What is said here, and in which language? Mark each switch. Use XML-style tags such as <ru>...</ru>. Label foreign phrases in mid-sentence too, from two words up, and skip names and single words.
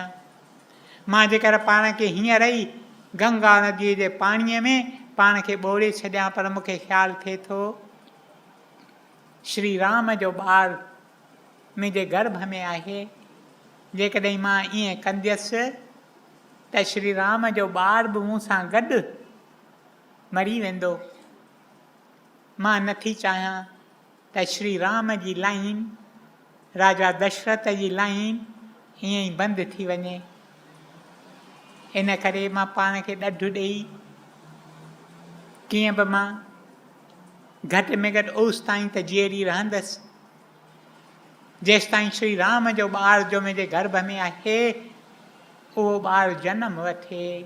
<sd>मां जेकर पाण खे हीअं रही गंगा नदीअ जे पाणीअ में पाण खे ॿोड़े छॾियां, पर मूंखे ख़्यालु थिए थो श्री राम जो ॿारु मुंहिंजे गर्भ में आहे, जेकॾहिं मां ईअं कंदसि त श्री राम जो ॿार बि मूं सां गॾु मरी वेंदो। मां नथी चाहियां त श्री राम जी लाइन, राजा दशरथ जी लाइन ईअं ई बंदि थी वञे। इन करे मां पाण खे ॾढु ॾेई कीअं बि मां घटि में घटि ओसि ताईं त जीअरी रहंदसि, जेसि ताईं श्री राम जो ॿार जो मुंहिंजे गर्भ में आहे उहो ॿारु जनम वठे।</sd>